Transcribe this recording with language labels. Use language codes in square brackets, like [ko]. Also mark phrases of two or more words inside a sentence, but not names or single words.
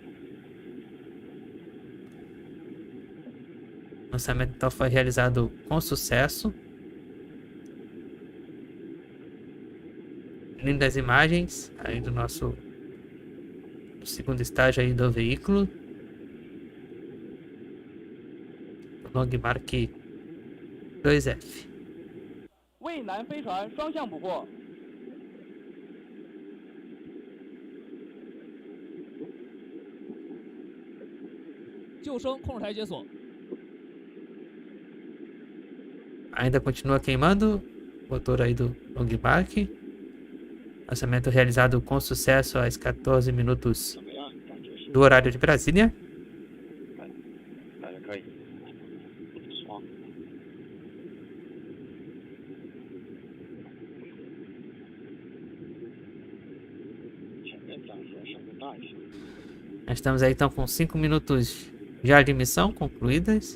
[pt] O lançamento então foi realizado com sucesso. Lindas imagens aí do nosso segundo estágio aí do veículo. Long Mark 2F. [zh] 渭南飞船双向捕获。救生控制台解锁。 [pt] Ainda continua queimando o motor aí do Long Mark. Lançamento realizado com sucesso às 14 minutos do horário de Brasília. Nós estamos aí então com 5 minutos já de missão concluídas.